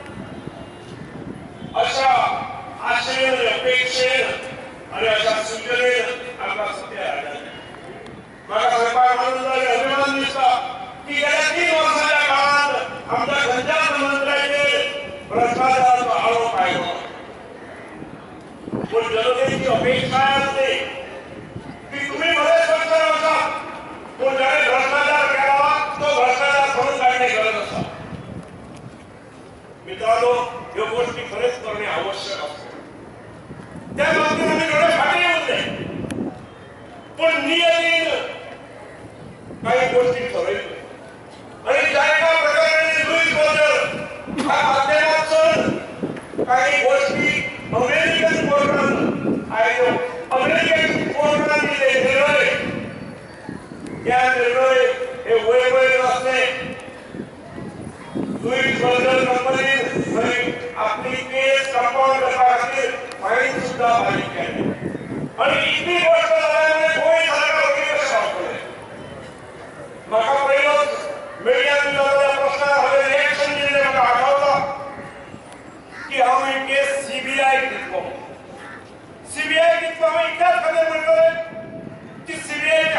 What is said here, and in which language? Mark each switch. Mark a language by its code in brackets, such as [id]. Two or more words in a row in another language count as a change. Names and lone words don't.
[kok] अशा आशेन अपेक्षेन आणि अशा सूचनेन आमकां सत्य हाडलें म्हाका सांगपाक आनंद आनी अभिमान दिसता की गेल्या 3 वर्सांच्या काळात आमच्या खंयच्याच मंत्र्याचेर भ्रष्टाचाराचो आरोप आयलो पूण जनतेची अपेक्षा आसली की तुम्ही बरे स्वच्छ रावतात पूण जाणे भ्रष्टाचार केला तो भ्रष्टाचार सोडून काडणे गरज आसा मित्रांनो ह्यो गोष्टी खरेच करणे आवश्यक असते त्या बाबतीत आमी थोडे फाटीं उरले पूण नियतीन काही गोष्टी ठरयल्यो आणि जायका प्रकारे लुईस बर्गर ह्या माध्यमातून काही गोष्टी अमेरिकन कोर्टान आयल्यो अमेरिकन कोर्टान दिले निर्णय त्या निर्णय हे वैवैध असले लुईस बर्गर कंपनी आपली [en] case compound [kok] करपा खातीर फाईन सुद्धा फारीक केली आणि इतली गोष्ट जाल्यार गोंय सरकार कशें पावतलें म्हाका पयलोच मिडियान विचारलेल्या प्रश्नाक हांवें रिएक्शन दिल्लें म्हाका आठवता की हांव ही केस सीबीआय दितलो हांवें इतल्याच खातीर म्हणटलें की सीबीआयचे